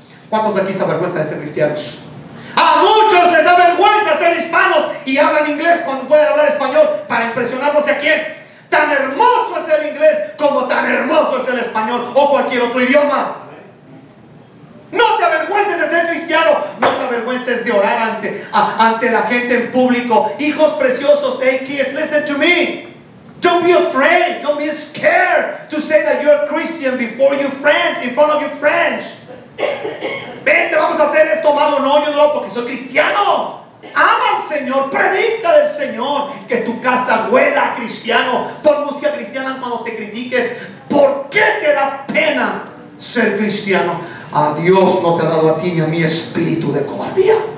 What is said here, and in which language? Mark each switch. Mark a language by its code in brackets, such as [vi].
[es] ¿Cuántos de aquí se avergüenzan de ser cristianos? A muchos les da vergüenza ser hispanos y hablan inglés cuando pueden hablar español para impresionar no sé a quién. Tan hermoso es el inglés como tan hermoso es el español o cualquier otro idioma. No te avergüences de ser cristiano. No te avergüences de orar ante la gente en público. Hijos preciosos, [en] hey kids, listen to me. Don't be afraid, don't be scared to say that you're a Christian before your friends, in front of your friends. [es] Vente, vamos a hacer esto, malo. No, yo no, porque soy cristiano. Ama al Señor, predica del Señor, que tu casa huela a cristiano. Pon música cristiana cuando te critiquen. ¿Por qué te da pena ser cristiano? A Dios no te ha dado a ti ni a mí espíritu de cobardía.